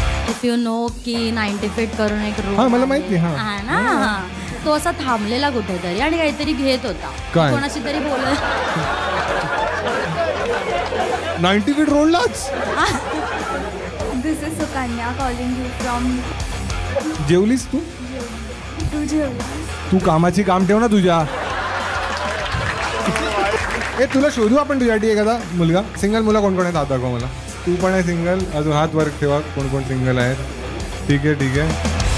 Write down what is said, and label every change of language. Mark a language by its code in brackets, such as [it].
[en] if you know की 90 feet [mr] करून [en] एक रूम. [mr] हा मला माहिती. हा आहे ना, तो असा थांबलेला कुठेतरी आणि काहीतरी घेत होता. काय? कोणाशी तरी बोलत. 90 feet रोडलाच. [en] This is Sukanya calling you from. [mr] जेवलीस तू? तू जेवलास? तू कामाची काम ठेव ना तुझ्या. ए तुला शोधू आपण तुझ्यासाठी एखादा मुलगा. सिंगल मुलं कोण कोण आहेत आता दाखव मला. तू पण आहे सिंगल? अजून हात वर ठेवा कोण कोण सिंगल आहेत. ठीक आहे ठीक आहे.